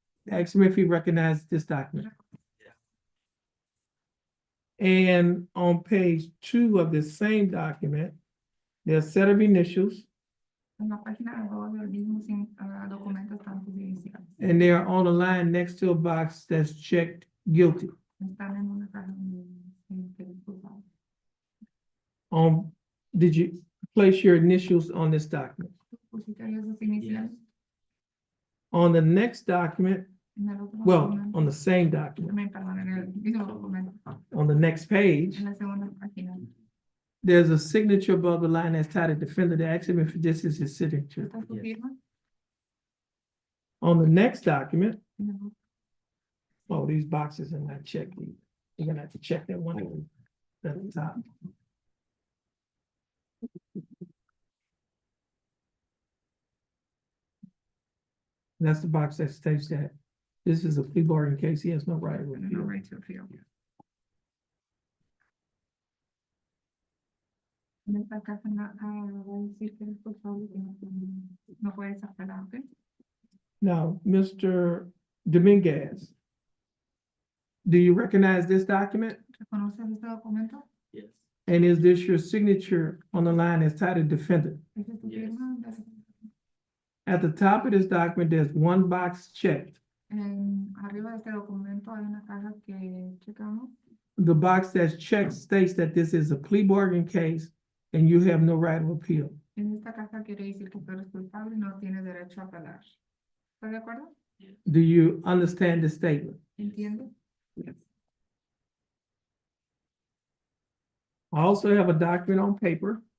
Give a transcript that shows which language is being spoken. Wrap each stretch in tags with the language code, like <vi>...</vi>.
<en>Ask him if he recognized this document. And on page 2 of this same document, there's a set of initials,</en> <es>En la página de 2 del mismo documento están tus iniciales.</es> <en>and they are on a line next to a box that's checked guilty.</en> <es>Están en una caja que eres culpable.</es> <en>Did you place your initials on this document?</en> <es>Pusiste ahí esos iniciales.</es> <en>On the next document,</en> <es>En el otro</es> <en>well,</en> <es>documento,</es> <en>on the same document,</en> <es>perdón, en el mismo documento,</es> <en>on the next page,</en> <es>en la segunda página,</es> <en>there's a signature above the line that's titled defendant. Ask him if this is his signature.</en> <es>¿está su firma?</es> <en>On the next document,</en> <es>En el otro.</es> <en>oh, these boxes are not checked. You're gonna have to check that one at the top. That's the box that states that this is a plea bargain case. He has no right of No appeal. right to appeal.</en> <es>En esta casa va a decir que es culpable que no puedes apelar, ¿ok?</es> <en>Now, Mr. Dominguez, do you recognize this document?</en> <es>¿Reconoces este documento?</es> <en>And is this your signature on the line that's titled defendant?</en> <es>¿Esa es tu firma?</es> <en>At the top of this document, there's one box checked.</en> <es>Arriba de este documento hay una caja que checamos.</es> <en>The box that's checked states that this is a plea bargain case and you have no right of appeal.</en> <es>En esta caja quiere decir que tú eres culpable y no tienes derecho a apelar. ¿Estás de acuerdo?</es> <en>Do you understand the statement?</en> <es>¿Entiendes?</es> <en>I also have a document on paper</en>